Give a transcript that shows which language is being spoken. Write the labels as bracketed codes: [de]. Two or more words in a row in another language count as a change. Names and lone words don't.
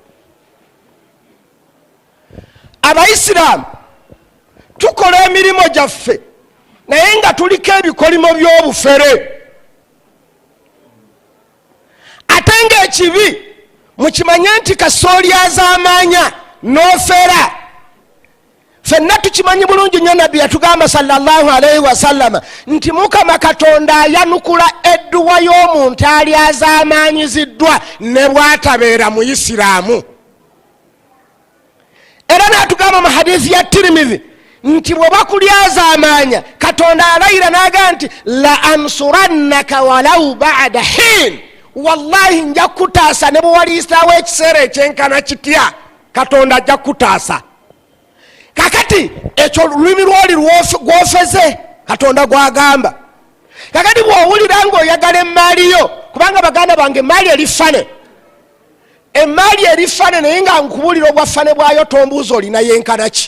[lg] Abaisiraamu tukola emirimu gyaffe naye nga tuliko ebikolimo by'obufere. Ate ng'ekibi mukimanye nti kasooli azaamaanya n'ofera. Ffenna tukimanyi bulungi nnyo Nabbi yatugamba [ar] sallallahu alaihi wasallama [lg] nti Mukama Katonda ayanukula edduwa y'omuntu ali azaamaanyiziddwa ne bw'atabeera Muisiraamu. Era n'atugamba mu hadiisi ya Tirmidhi nti bwe bakulyazaamaanya Katonda alayira n'agamba nti [ar] la ansurannaka walau ba'da hin, [lg] wallahi nja kutaasa ne bwe waliisaawo ekiseera ekyenkana kitya, Katonda ajja kutaasa. Kakati ekyo lulimi lwoli gwofeze Katonda gwagamba. Kakati bw'owulira ng'oyagala emmaali yo, kubanga baganda bange emmaali erifane, emmaali erifane, naye nga nkubulira obwafane bwayo tombuuza olina yenkana ki.